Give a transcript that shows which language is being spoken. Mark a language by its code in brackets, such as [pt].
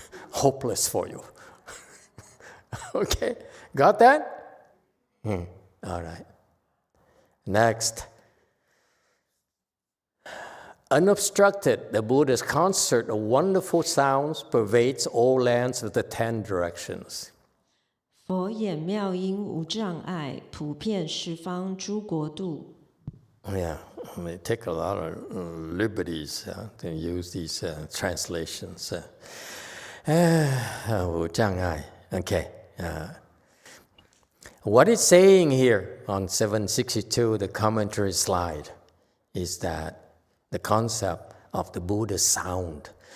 [en] Hopeless for you. Okay, got that? All right. Next. Unobstructed, the Buddha's concert of wonderful sounds pervades all lands of the 10 directions. [zh] 佛眼妙音无障碍，普遍十方诸国度。 [en] Yeah, they take a lot of liberties to use these translations. [zh] 无障碍.Okay. [en] What it's saying here on 762, the commentary slide, is that the concept of the Buddha's sound.